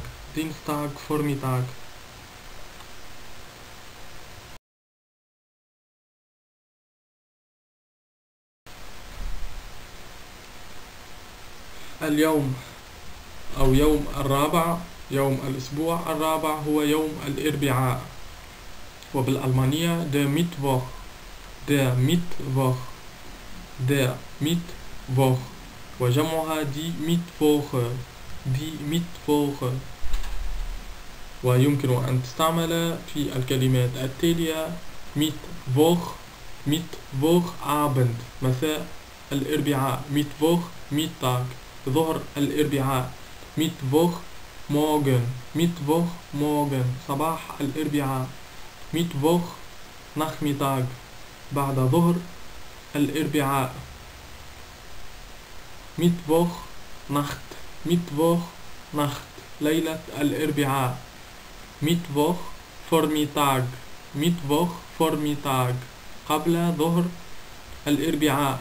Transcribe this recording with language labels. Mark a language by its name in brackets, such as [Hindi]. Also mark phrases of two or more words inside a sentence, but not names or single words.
[German] Dienstag Vormittag. [Arabic] اليوم أو يوم الرابع، يوم الأسبوع الرابع هو يوم الأربعاء، وبالألمانية [German] der Mittwoch. der Mittwoch. der Mittwoch. وجمعها die Mittwoche. die Mittwoche. [Arabic] ويمكن أن تستعمل في الكلمات التالية: [German] Mittwoch. [Arabic] Mittwochabend مساء الأربعاء. [German] Mittwoch Mittag [Arabic] ظهر الأربعاء. [German] Mittwoch morgen. Mittwoch morgen [Arabic] صباح الأربعاء. [German] Mittwoch Nachmittag [Arabic] بعد ظهر الأربعاء. [German] Mittwoch Nacht, Mittwoch Nacht [Arabic] ليلة الأربعاء. [German] Mittwoch Vormittag, Mittwoch Vormittag [Arabic] قبل ظهر الأربعاء.